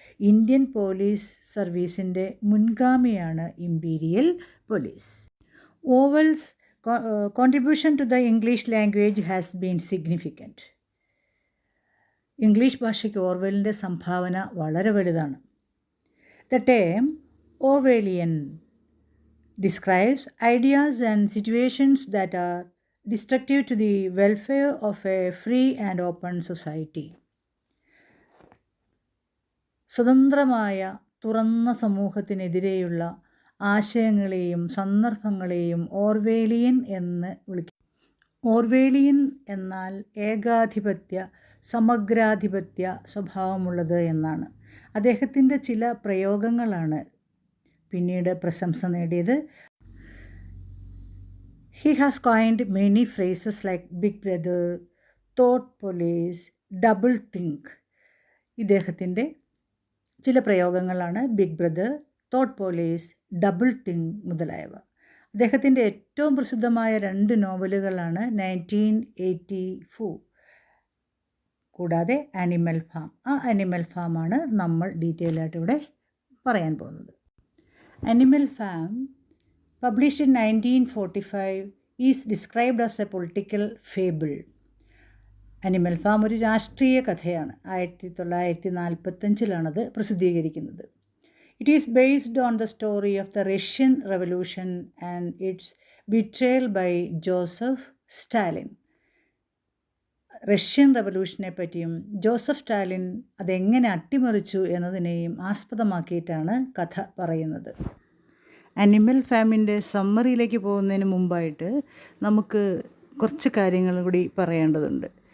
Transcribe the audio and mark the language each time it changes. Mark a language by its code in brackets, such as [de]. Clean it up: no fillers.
[ml] Indian police സർവീസിൻ്റെ മുൻഗാമിയാണ് imperial police. [en] Orwell's contribution to the English language has been significant. [ml] English ഭാഷയ്ക്ക് ഓർവെലിൻ്റെ സംഭാവന വളരെ വലുതാണ്. [en] The term Orwellian describes ideas and situations that are destructive to the welfare of a free and open society. [ml] സ്വതന്ത്രമായ തുറന്ന സമൂഹത്തിനെതിരെയുള്ള ആശയങ്ങളെയും സന്ദർഭങ്ങളെയും ഓർവേലിയൻ എന്ന് വിളിക്കും. ഓർവേലിയൻ എന്നാൽ ഏകാധിപത്യ സമഗ്രാധിപത്യ സ്വഭാവമുള്ളത് എന്നാണ്. അദ്ദേഹത്തിൻ്റെ ചില പ്രയോഗങ്ങളാണ് പിന്നീട് പ്രശംസ നേടിയത്. [en] He has coined many phrases like big brother, thought police, doublethink. [ml] ഇദ്ദേഹത്തിൻ്റെ ചില പ്രയോഗങ്ങളാണ് big brother, thought police, double think മുതലായവ. അദ്ദേഹത്തിൻ്റെ ഏറ്റവും പ്രസിദ്ധമായ 2 നോവലുകളാണ് 1984 കൂടാതെ ആനിമൽ ഫാം. ആ ആനിമൽ ഫാമാണ് നമ്മൾ ഡീറ്റെയിൽ ആയിട്ട് ഇവിടെ പറയാൻ പോകുന്നത്. [en] Animal Farm, published in 1945, is described as a political fable. [ml] Animal Farm ഒരു രാഷ്ട്രീയ കഥയാണ്. 1945 പ്രസിദ്ധീകരിക്കുന്നത്. [en] It is based on the story of the Russian Revolution and its betrayal by Joseph Stalin. [ml] Russian റവല്യൂഷനെ പറ്റിയും ജോസഫ് സ്റ്റാലിൻ അതെങ്ങനെ അട്ടിമറിച്ചു എന്നതിനെയും ആസ്പദമാക്കിയിട്ടാണ് കഥ പറയുന്നത്. അനിമൽ ഫാമിൻ്റെ സമ്മറിയിലേക്ക് പോകുന്നതിന് മുമ്പായിട്ട് നമുക്ക് കുറച്ച് കാര്യങ്ങൾ കൂടി പറയേണ്ടതുണ്ട്.